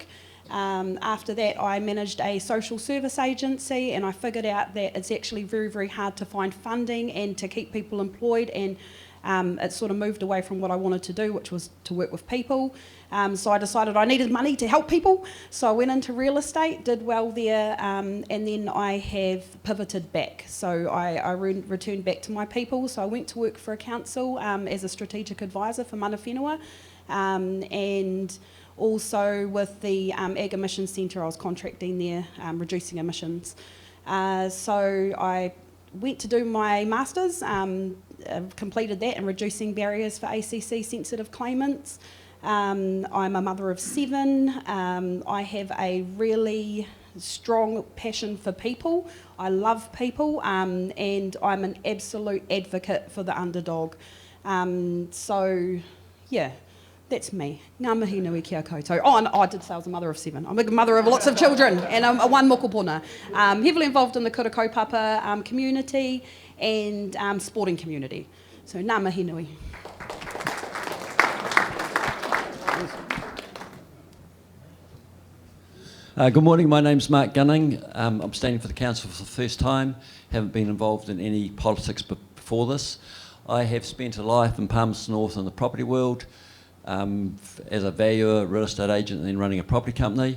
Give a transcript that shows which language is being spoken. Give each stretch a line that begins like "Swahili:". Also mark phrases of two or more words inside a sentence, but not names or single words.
English: After that, I managed a social service agency, and I figured out that it's actually very, very hard to find funding and to keep people employed, and it sort of moved away from what I wanted to do, which was to work with people. So I decided I needed money to help people, so I went into real estate, did well there, and then I have pivoted back. So I returned back to my people, so I went to work for a council as a strategic advisor for
Māori: mana whenua,
English: and also with the Ag Emissions Centre, I was contracting there, reducing emissions. So I went to do my masters, completed that in reducing barriers for ACC sensitive claimants. I'm a mother of 7. I have a really strong passion for people. I love people, and I'm an absolute advocate for the underdog. So yeah, that's me.
Māori: Ngā mihi nui kia koutou.
English: Oh, and I did say I was a mother of 7. I'm a mother of lots of children, and I'm a 1 mokopuna. Heavily involved in the
Māori: kura kaupapa
English: community and sporting community. So
Māori: ngā mihi nui.
English: Good morning, my name's Mark Gunning. I'm standing for the council for the first time. Haven't been involved in any politics before this. I have spent a life in Palmerston North in the property world, as a valuer, real estate agent, and then running a property company.